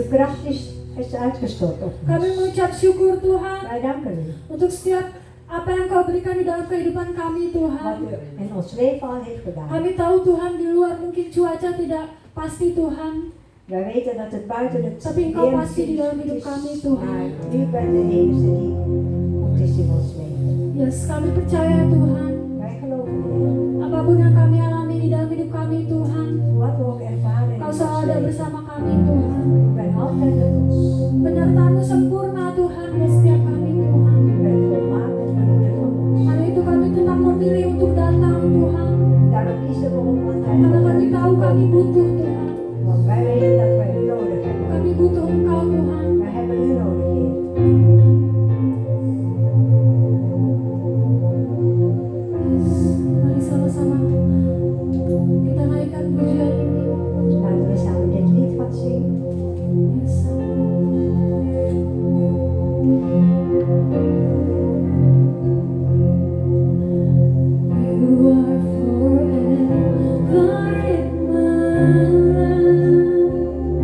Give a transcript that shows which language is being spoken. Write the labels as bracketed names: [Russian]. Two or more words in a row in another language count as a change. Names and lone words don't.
[Dutch] hart is uitgestort op [Indonesian] Kami [Dutch] ons. [Indonesian] mengucap syukur Tuhan [Dutch] Wij danken u. [Indonesian] untuk setiap apa yang Kau berikan di dalam kehidupan kami [Dutch] Wat [Indonesian] Tuhan. [Dutch] u in ons leven al heeft gedaan. [Indonesian] Kami tahu Tuhan di luar mungkin cuaca tidak pasti Tuhan, [Dutch] Wij weten dat het buiten het [Indonesian] tapi Engkau [Dutch] weer [Indonesian] pasti di dalam hidup [Dutch] is. [Indonesian] kami Tuhan. [Dutch] Maar u bent de enige die goed is in ons leven. [Indonesian] Yes, kami percaya Tuhan, [Dutch] Wij geloven in [Indonesian] apapun yang kami alami di dalam hidup kami Tuhan, [Dutch] u. Wat we ook ervaren in [Indonesian] Kau [Dutch] ons [Indonesian] selalu ada [Dutch] leven. [Indonesian] bersama kami Tuhan. [Dutch] U bent altijd met ons. [Indonesian] Penyertaan-Mu sempurna Tuhan buat setiap kami Tuhan. [Dutch] U bent volmaakt voor ieder van ons. [Indonesian] Karena itu kami tetap memilih untuk datang Tuhan. [Dutch] Daarom kiezen we om altijd [Indonesian] Karena [Dutch] voor [Indonesian] kami [Dutch] u te [Indonesian] tahu kami [Dutch] komen. [Indonesian] butuh Tuhan. [Dutch] Want wij weten dat wij u nodig hebben. [Indonesian] Kami butuh Engkau Tuhan. [Dutch] Wij hebben u nodig, Heer. [Indonesian] Mari sama-sama kita naikkan pujian ini. [Dutch] Laten we samen dit lied gaan zingen. [English] Yes. You are forever in my life.